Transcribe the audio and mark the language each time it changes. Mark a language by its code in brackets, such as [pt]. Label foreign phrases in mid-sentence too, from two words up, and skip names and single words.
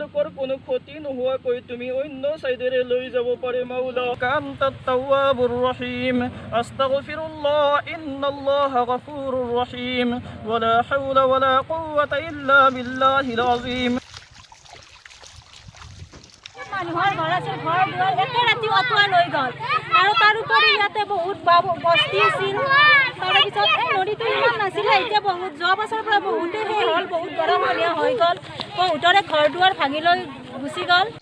[as] ওপৰ কোনো ক্ষতি নোহোৱাকৈ তুমি অন্য সাইডেৰে লৈ যাব পাৰে [ar] مولانا أنت التواب الرحيم أستغفر الله إن الله غفور رحيم ولا حول ولا قوة إلا بالله العظيم [as] মানুহৰ ঘৰ আছে ঘৰ দুৱাৰ একে ৰাতি অটোৱা লৈ গ'ল আৰু তাৰ উপৰি ইয়াতে বহুত বস্তি আছিল তাৰে পিছত এই নদীটো ইমান নাছিলে এতিয়া বহুত যোৱা বছৰৰ পৰা বহুতে সেই হ'ল বহুত গৰাখহনীয়া হৈ গ'ল বহুতৰে ঘৰ দুৱাৰ ভাঙি লৈ গুচি গ'ল